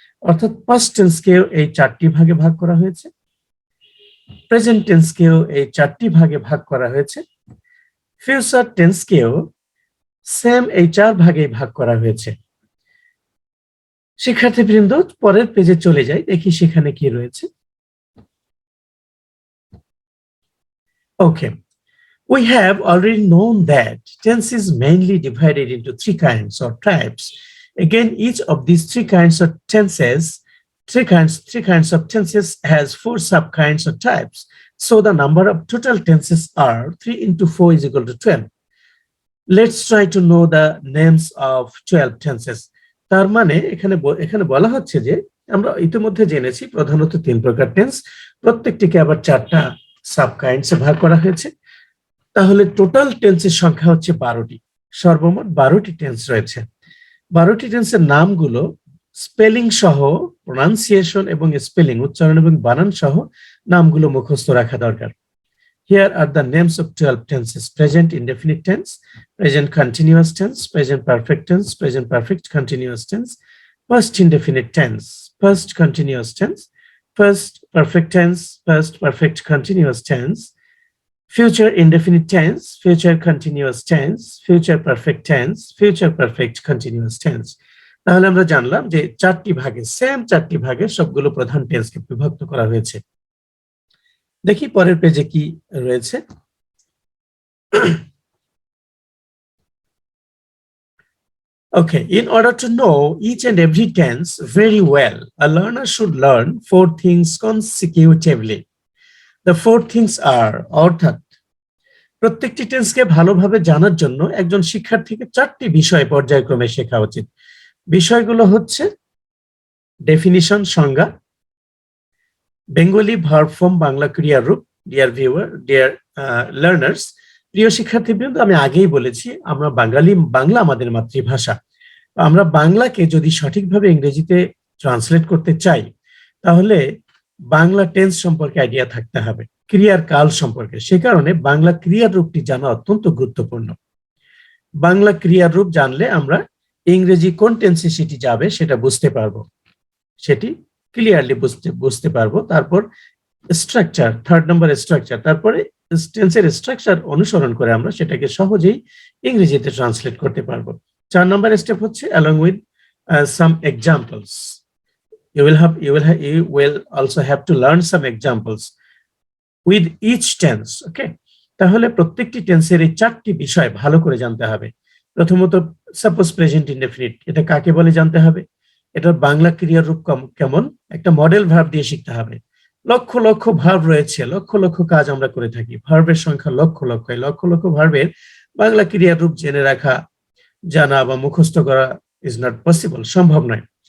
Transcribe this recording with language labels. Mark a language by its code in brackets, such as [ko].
[bn] অর্থাৎ পাস্ট টেন্সকেও এই 4টি ভাগে ভাগ করা হয়েছে, প্রেজেন্ট টেন্সকেও এই 4টি ভাগে ভাগ করা হয়েছে, ফিউচার টেন্সকেও সেম এই 4 ভাগে ভাগ করা হয়েছে। শিক্ষার্থীবৃন্দ, পরের পেজে চলে যাই, দেখি সেখানে কি রয়েছে। [en] Okay, we have already known that tense is mainly divided into 3 kinds or types. Again, each of these 3 kinds of tenses, three kinds of tenses has 4 subkinds or types. So the number of total tenses are 3 into 4 is equal to 12. Let's try to know the names of 12 tenses. [bn] তার মানে এখানে বলা হচ্ছে যে আমরা ইতিমধ্যে জেনেছি প্রধানত 3 প্রকার টেন্স, প্রত্যেকটিকে আবার 4টা সাবকাইন্ডসে ভাগ করা হয়েছে। তাহলে টোটাল টেন্সের সংখ্যা হচ্ছে 12টি। সর্বমোট 12টি টেন্স রয়েছে। 12টি টেন্সের নামগুলো স্পেলিং সহ, প্রোনাউন্সিয়েশন এবং স্পেলিং, উচ্চারণ এবং বানান সহ নামগুলো মুখস্থ রাখা দরকার। [en] Here are the names of 12 tenses: present indefinite tense, present continuous tense, present perfect tense, present perfect continuous tense, past indefinite tense, past continuous tense, past perfect tense, past perfect continuous tense, future indefinite tense, future continuous tense, future perfect tense, future perfect continuous tense. [bn] তাহলে আমরা জানলাম যে 4টি ভাগে, same 4টি ভাগে সবগুলো প্রধান টেন্সকে বিভক্ত করা হয়েছে। দেখি পরের পেজে কি রয়েছে। [en] Okay, in order to know each and every tense very well, a learner should learn 4 things consecutively. The 4 things are, [bn] অর্থাৎ প্রত্যেকটি টেন্সকে ভালোভাবে জানার জন্য একজন শিক্ষার্থীকে 4টি বিষয় পর্যায়ক্রমে শেখা উচিত। বিষয়গুলো হচ্ছে ডেফিনিশন, সংজ্ঞা, বেঙ্গলি ভার্ব ফর্ম, বাংলা ক্রিয়ার রূপ। ডিয়ার ভিউয়ার, ডিয়ার লার্নার্স, প্রিয় শিক্ষার্থীবৃন্দ, আমি আগেই বলেছি আমরা বাংলা আমাদের মাতৃভাষা। আমরা বাংলাকে যদি সঠিকভাবে ইংরেজিতে ট্রান্সলেট করতে চাই তাহলে বাংলা টেন্স সম্পর্কে আইডিয়া থাকতে হবে, ক্রিয়ার কাল সম্পর্কে। সে কারণে বাংলা ক্রিয়ার রূপটি জানা অত্যন্ত গুরুত্বপূর্ণ। বাংলা ক্রিয়ার রূপ জানলে আমরা ইংরেজি কোন টেন্সে সেটি যাবে সেটা বুঝতে পারবো, সেটি ক্লিয়ারলি বুঝতে পারবো। তারপর স্ট্রাকচার, 3rd নম্বর স্ট্রাকচার, তারপরে টেন্সের স্ট্রাকচার অনুসরণ করে আমরা সেটাকে সহজেই ইংরেজিতে ট্রান্সলেট করতে পারবো। 4 নম্বর স্টেপ হচ্ছে [en] along with some examples. You will also have to learn some examples with each tense. [bn] Okay, তাহলে প্রত্যেকটি টেন্সের এই 4টি বিষয় ভালো করে জানতে হবে। প্রথমত সাপোজ প্রেজেন্ট ইনডেফিনিট, এটা কাকে বলে জানতে হবে। এটার বাংলা ক্রিয়ার রূপ কেমন, একটা মডেল ভার্ব দিয়ে শিখতে হবে। লক্ষ লক্ষ ভার্ব রয়েছে, লক্ষ লক্ষ কাজ আমরা করে থাকি, ভার্বের সংখ্যা লক্ষ লক্ষ, এই লক্ষ লক্ষ ভার্বের বাংলা ক্রিয়ার রূপ জেনে রাখা, জানা বা মুখস্থ করা [en] is not possible, [bn] সম্ভব নয়।